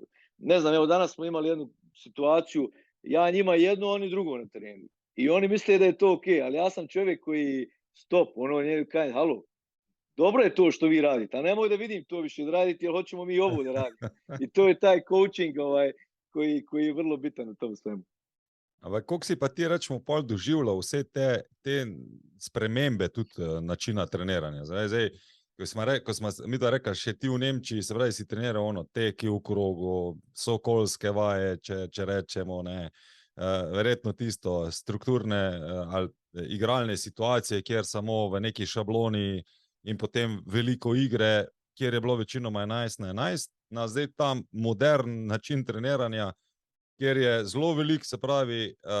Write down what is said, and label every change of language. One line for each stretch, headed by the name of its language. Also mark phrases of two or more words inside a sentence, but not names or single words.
Bosnian: Ne znam, evo danas smo imali jednu situaciju, ja njima jedno, oni drugo na terenu. I oni misle da je to okej, ali ja sam čovjek koji stop, njegu kaže, halo, dobro je to što vi radite, a nemoj da vidim to više da radite, jer hoćemo mi ovo da radimo. I to je taj coaching koji je vrlo bitan u tom svemu.
Slovenian: Ampak kako si pa ti rečemo pol doživljal vse te spremembe tudi načina treniranja? Zdaj, ko smo mi da rekli, še ti v Nemčiji, se pravi, si treniral teki v krogu, sokolske vaje, če rečemo, ne, verjetno tisto strukturne ali igralne situacije, kjer samo v neki šabloni in potem veliko igre, kjer je bilo večinoma 11-11, na zdaj tam modern način treniranja, kjer je zelo veliko, se pravi,